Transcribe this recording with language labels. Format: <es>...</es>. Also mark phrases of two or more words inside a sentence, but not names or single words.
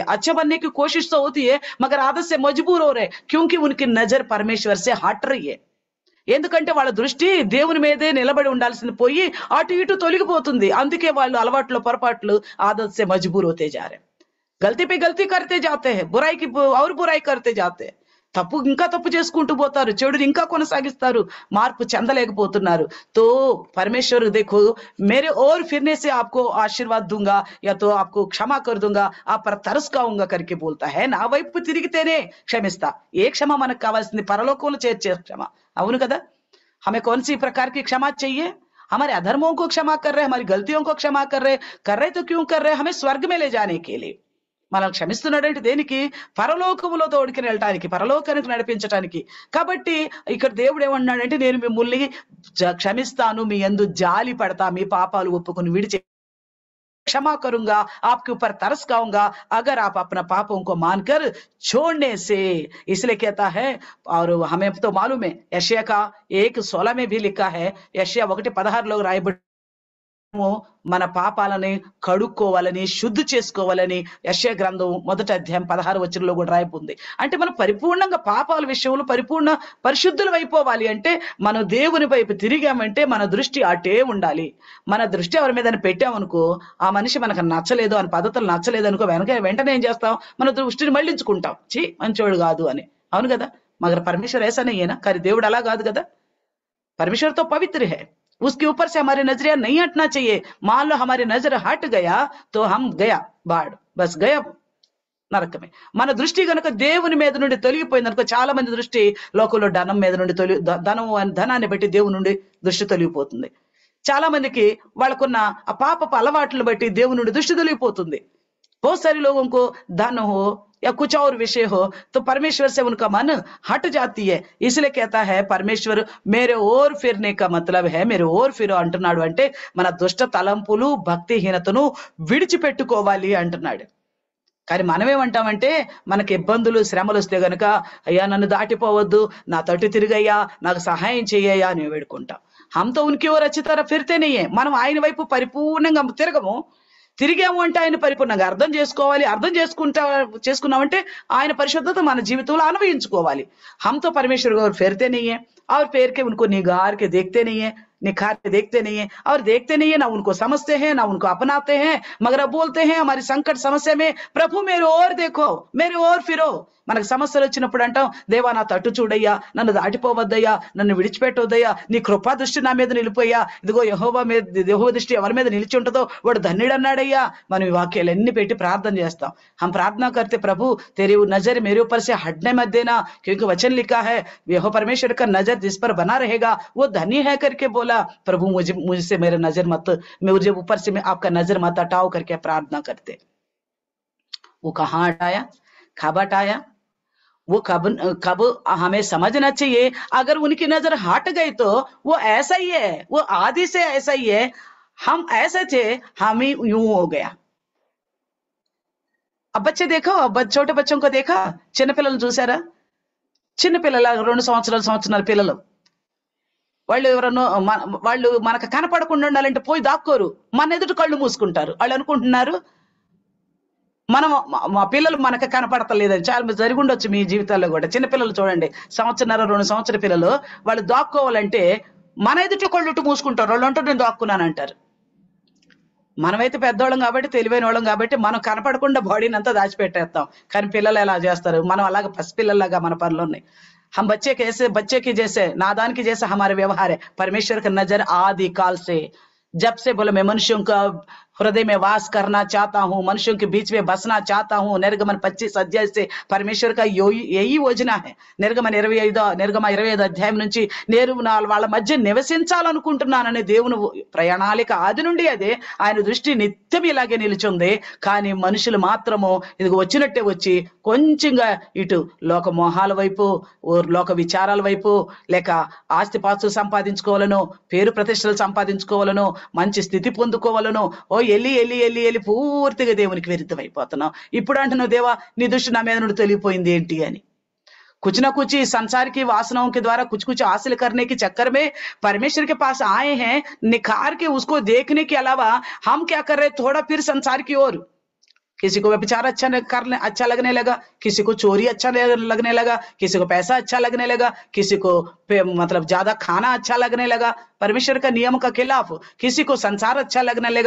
<hi>अच्छा बनने की कोशिश तो होती है मगर आदत से मजबूर हो रहे क्योंकि उनकी नजर परमेश्वर से हट रही है.</hi> <te>ఎందుకంటే వాళ్ళ దృష్టి దేవుని మీదే నిలబడి ఉండాల్సింది పోయి అటు ఇటు తొలగిపోతుంది. అందుకే వాళ్ళు అలవాట్లు పొరపాట్లు</te> <hi>आदत से मजबूर होते जा रहे हैं. गलती पे गलती करते जाते हैं, बुराई की और बुराई करते जाते हैं.</hi> <te>తప్పు ఇంకా తప్పు చేసుకుంటూ పోతారు, చెడుని ఇంకా కొనసాగిస్తారు, మార్పు చెందలేకపోతున్నారు.</te> <hi>तो परमेश्वर देखो मेरे और फिरने से आपको आशीर्वाद दूंगा या तो आपको क्षमा कर दूंगा, आप पर तरस खाऊंगा करके बोलता है.</hi> <te>నా వైపు తిరిగితేనే క్షమిస్తా. ఏ క్షమ మనకు కావాల్సింది? పరలోకంలో చేర్చే క్షమ. అవును కదా?</te> <hi>हमें कौन सी प्रकार की क्षमा चाहिए? हमारे अधर्मों को क्षमा कर रहे, हमारी गलतियों को क्षमा कर रहे तो क्यों कर रहे? हमें स्वर्ग में ले जाने के लिए.</hi> <te>మనం క్షమిస్తున్నాడంటే దేనికి? పరలోకములో తోడుకుని వెళ్ళటానికి, పరలోకానికి నడిపించటానికి. కాబట్టి ఇక్కడ దేవుడు ఏమన్నాడంటే నేను మిమ్మల్ని క్షమిస్తాను, మీ యందు జాలి పడతా, మీ పాపాలు ఒప్పుకొని విడిచి</te> <hi>क्षमा करूंगा, आपके ऊपर तरस खाऊंगा अगर आप अपना पापों को मानकर छोड़ने से. इसलिए कहता है, और हमें तो मालूम है यशायाह का 1:16 में भी लिखा है, यशायाह 1:16</hi> <te>లో రాయబడి మన పాపాలని కడుక్కోవాలని, శుద్ధి చేసుకోవాలని యెషయా గ్రంథం 1వ అధ్యాయం 16వ వచనంలో కూడా రాయబడింది. అంటే మనం పరిపూర్ణంగా పాపాల విషయంలో పరిపూర్ణ పరిశుద్ధులు అయిపోవాలి అంటే మనం దేవుని వైపు తిరిగామంటే మన దృష్టి అటే ఉండాలి. మన దృష్టి ఎవరి మీద పెట్టామనుకో, ఆ మనిషి మనకు నచ్చలేదు, అని పద్ధతులు నచ్చలేదు అనుకో, వెంటనే ఏం చేస్తాం? మన దృష్టిని మళ్ళించుకుంటాం, చీ మంచోడు కాదు అని. అవును కదా?</te> <hi>मगर परमेश्वर ऐसा नहीं है ना.</hi> <te>కానీ దేవుడు అలా కాదు కదా.</te> <hi>परमेश्वर तो पवित्र है, उसके ऊपर से हमारी नजरिया नहीं हटना चाहिए. मान लो हमारी नजर हट गया तो हम गया बाढ़, बस गया నరకమే.</hi> <te>మన దృష్టి కనుక దేవుని మీద నుండి తొలగిపోయింది అనుకో, చాలా మంది దృష్టి లోకంలో ధనం మీద నుండి ధనాన్ని బట్టి దేవుని నుండి దృష్టి తొలగిపోతుంది. చాలా మందికి వాళ్ళకున్న ఆ పాపపు అలవాట్లను బట్టి దేవుని నుండి దృష్టి తొలగిపోతుంది.</te> <hi>बहुत सारे लोगों को धन हो या कुछ और विषय हो तो परमेश्वर से उनका मन हट जाती है. इसलिए कहता है परमेश्वर मेरे ओर फिरने का मतलब है मेरे ओर फिरो అంటున్నాడు.</hi> <te>అంటే మన దుష్ట తలంపులు భక్తిహీనతను విడిచిపెట్టుకోవాలి అంటున్నాడు. కానీ మనమేమంటామంటే మనకి ఇబ్బందులు శ్రమలు వస్తే గనుక అయ్యా నన్ను దాటిపోవద్దు, నా తట్టు తిరిగయ్యా, నాకు సహాయం చెయ్యయ్యా అని వేడుకుంటాం.</te> <hi>हम तो उनकी ओर अच्छी तरह फिरते नहीं है.</hi> <te>మనం ఆయన వైపు పరిపూర్ణంగా తిరగము. తిరిగాము అంటే ఆయన పరిపూర్ణంగా అర్థం చేసుకోవాలి. అర్థం చేసుకున్నామంటే ఆయన పరిశుద్ధత మన జీవితంలో అన్వయించుకోవాలి.</te> <hi>हम तो परमेश्वर को फेरते नहीं है और फेर के उनको निगार के देखते नहीं है, निखार के देखते नहीं है और देखते नहीं है, ना उनको समझते हैं ना उनको अपनाते हैं, मगर अब बोलते हैं हमारी संकट समस्या में प्रभु मेरे ओर देखो, मेरे ओर फिरो.</hi> <te>మనకు సమస్యలు వచ్చినప్పుడు అంటాం, దేవా నా తట్టు చూడయ్యా, నన్ను దాటిపోవద్దయ్యా, నన్ను విడిచిపెట్టొద్దయ్యా, నీ కృపా దృష్టి నా మీద నిలిపోయ్యా, ఇదిగో యెహోవా దృష్టి ఎవరి మీద నిలిచి ఉంటుందో వాడు ధన్యుడు అన్నాడయ్యా. మనం ఈ వాక్యాలన్నీ పెట్టి ప్రార్థన చేస్తాం.</te> <hi>हम प्रार्थना करते प्रभु तेरी नजर मेरे ऊपर से हटने मत देना, क्योंकि वचन लिखा है यहोवा परमेश्वर का नजर जिस पर बना रहेगा वो धन्य है करके बोला. प्रभु मुझसे मेरा नजर मत, मुझे ऊपर से आपका नजर मत हटाओ करके प्रार्थना करते. वो कहाँ हटाया, कब हटाया, वो कब हमें समझना चाहिए. अगर उनकी नजर हट गई तो वो ऐसा ही है, वो आदि से ऐसा ही है, हम ऐसे थे, हम ही यूं हो गया. अब बच्चे देखो, छोटे बच्चों को देखा,</hi> <te>చిన్న పిల్లలు చూసారా? చిన్న పిల్లల 2 సంవత్సరాల పిల్లలు వాళ్ళు ఎవరన్నా వాళ్ళు మనకు కనపడకుండా ఉండాలంటే పోయి దాక్కోరు, మన ఎదుట కళ్ళు మూసుకుంటారు. వాళ్ళు అనుకుంటున్నారు మనం మా పిల్లలు మనకు కనపడతలేదని. చాలా జరిగి ఉండొచ్చు మీ జీవితాల్లో కూడా. చిన్నపిల్లలు చూడండి, 1.5-2 సంవత్సరాల పిల్లలు వాళ్ళు దాక్కోవాలంటే మన ఎదుట కళ్ళుట్టు మూసుకుంటారు. వాళ్ళు అంటూ నేను దాక్కున్నానంటారు. మనమైతే పెద్దవాళ్ళం కాబట్టి, తెలివైన వాళ్ళం కాబట్టి మనం కనపడకుండా బాడీని అంతా దాచిపెట్టేస్తాం. కానీ పిల్లలు ఎలా చేస్తారు? మనం అలాగే పసిపిల్లల్లాగా మన పనులు ఉన్నాయి.</te> <hi>हम बच्चे की जैसे नादान की जैसा हमारे व्यवहार है. परमेश्वर का नजर आदि काल से जब से बोले मैं मनुष्यों का हृदय में वास करना चाहता हूँ, मनुष्यों के बीच में बसना चाहता हूँ। निर्गमन 25 अध्याय से परमेश्वर का यही योजना है.</hi> <te>నిర్గమ 25 అధ్యాయం నుంచి నేను వాళ్ళ మధ్య నివసించాలనుకుంటున్నానని దేవుని ప్రయాణాలిక ఆది నుండి అదే. ఆయన దృష్టి నిత్యం ఇలాగే నిలిచింది. కానీ మనుషులు మాత్రము ఇది వచ్చినట్టే వచ్చి కొంచెంగా ఇటు లోక మోహాల వైపు, లోక విచారాల వైపు, లేక ఆస్తిపాస్తులు సంపాదించుకోవాలను, పేరు ప్రతిష్టలు సంపాదించుకోవాలను, మంచి స్థితి పొందుకోవాలను, వెళ్ళి పూర్తిగా దేవునికి విరుద్ధమైపోతున్నాం. ఇప్పుడు అంటున్నావు, దేవా నీ దృష్టి నా మీద నుండి తొలగిపోయింది ఏంటి అని.</te> <hi>कुछ ना कुछ संसार की वासनाओं के द्वारा कुछ कुछ हासिल करने के चक्कर में परमेश्वर के पास आए हैं, निखार के उसको देखने के अलावा हम क्या कर रहे हैं, थोड़ा फिर संसार की ओर. किसी को व्यभिचार अच्छा लगने लगा, किसी को चोरी अच्छा लगने लगा, किसी को पैसा अच्छा लगने लगा, किसी को मतलब ज्यादा खाना अच्छा लगने लगा परमेश्वर का नियम का खिलाफ, किसी को संसार अच्छा लगने लगा.</hi>